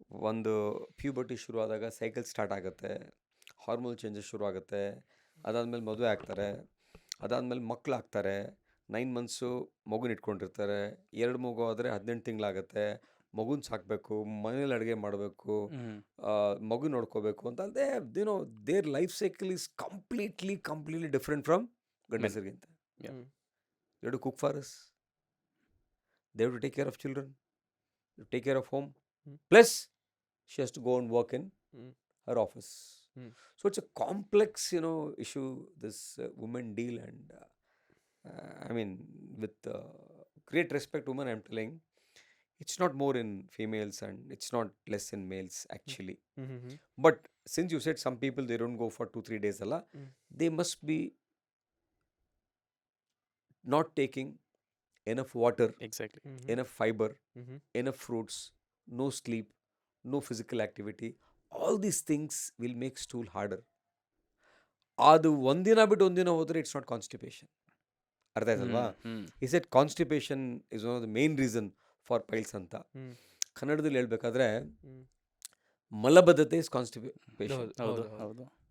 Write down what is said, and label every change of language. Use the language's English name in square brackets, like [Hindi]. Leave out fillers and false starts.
[Kannada] ಒಂದು ಪ್ಯೂಬರ್ಟಿ ಶುರು ಆದಾಗ ಸೈಕಲ್ ಸ್ಟಾರ್ಟ್ ಆಗುತ್ತೆ, ಹಾರ್ಮೋನ್ ಚೇಂಜಸ್ ಶುರು ಆಗುತ್ತೆ, ಅದಾದಮೇಲೆ ಮದುವೆ ಆಗ್ತಾರೆ, ಅದಾದಮೇಲೆ ಮಕ್ಕಳು ಆಗ್ತಾರೆ, 9 ಮಂತ್ಸು ಮಗುನ ಇಟ್ಕೊಂಡಿರ್ತಾರೆ, 2 ಮಗು ಆದರೆ 18 ತಿಂಗಳಾಗುತ್ತೆ, ಮಗುನ ಸಾಕಬೇಕು, ಮನೇಲಿ ಅಡುಗೆ ಮಾಡಬೇಕು, ಮಗು ನೋಡ್ಕೋಬೇಕು ಅಂತ ಅಲ್ಲದೆ [English] their life cycle is completely different from [Kannada] ಗಂಡಸರಿಗಿಂತ. [English] They to cook for us, they to take care of children, take care of home, plus she has to go and work in her office. So it's a complex issue, this women deal, and I mean, with great respect women, I'm telling, It's not more in females and it's not less in males actually. Mm-hmm. But since you said some people they don't go for 2-3 days, Allah, they must be not taking enough water, exactly. enough fiber, Mm-hmm. enough fruits, no sleep, no physical activity. All these things will make stool harder. [Kannada] ಅದು ಒಂದಿನ ಬಿಟ್ಟು ಒಂದಿನ ಹೋದರೆ [English] It's not constipation. [Kannada] ಅರ್ಥ ಆಯ್ತಲ್ವಾ? [English] ಈ set constipation is one of the main reason for piles ಅಂತ. [Kannada] ಕನ್ನಡದಲ್ಲಿ ಹೇಳ್ಬೇಕಾದ್ರೆ ಮಲಬದ್ಧತೆ [English] Is constipation. [Kannada] ಹೌದು.